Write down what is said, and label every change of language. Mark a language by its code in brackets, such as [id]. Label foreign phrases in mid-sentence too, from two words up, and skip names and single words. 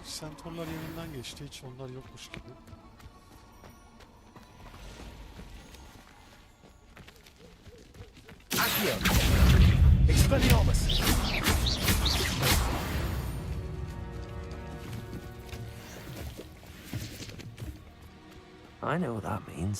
[tr] mentorlar yanından geçti. Hiç onlar yokmuş gibi. [la] Accio. Expelliarmus. [en] I know what that means.